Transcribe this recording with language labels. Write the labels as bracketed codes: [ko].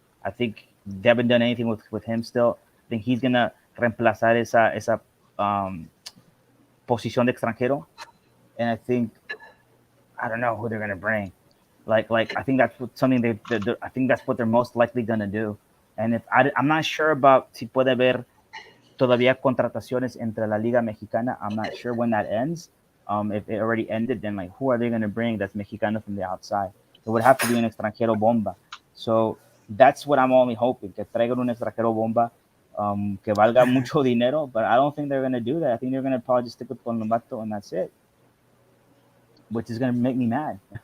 [en] I think they haven't done anything with him still. I think he's gonna [es] reemplazar esa posición de extranjero, [en] and I think I don't know who they're gonna bring. Like I think that's something I think that's what they're most likely gonna do. And if I'm not sure about [es] si puede haber todavía contrataciones entre la Liga Mexicana. [en] I'm not sure when that ends. If it already ended, then like who are they gonna bring that's Mexicano from the outside? It would have to be an extranjero bomba. So that's what I'm only hoping, [es] que traigan un extranjero bomba que valga mucho dinero, [en] but I don't think they're going to do that. I think they're going to probably just stick with Colombato and that's it, which is going to make me mad.